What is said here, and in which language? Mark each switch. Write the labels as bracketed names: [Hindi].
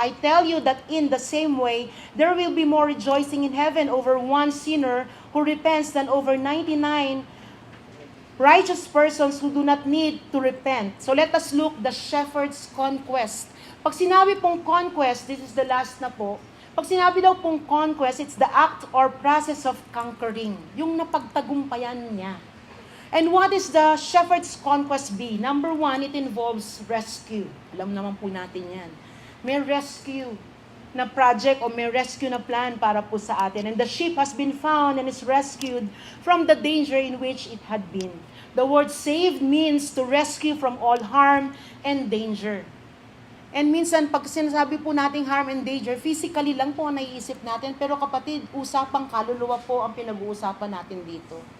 [English] I tell you that in the same way, there will be more rejoicing in heaven over one sinner who repents than over 99 righteous persons who do not need to repent. So let us look the shepherd's conquest. [Filipino] Pag sinabi pong conquest, [English] this is the last na po, [Filipino] pag sinabi daw pong conquest, [English] it's the act or process of conquering. [Filipino] Yung napagtagumpayan niya. [English] And what is the shepherd's conquest be? Number 1, it involves rescue. [Filipino] Alam naman po natin yan. May rescue na project o may rescue na plan para po sa atin. [English] And the sheep has been found and is rescued from the danger in which it had been. The word saved means to rescue from all harm and danger. [Filipino] And minsan, pag sinasabi po nating [English] harm and danger, [Filipino] physically lang po ang naiisip natin. Pero kapatid, usapang kaluluwa po ang pinag-uusapan natin dito.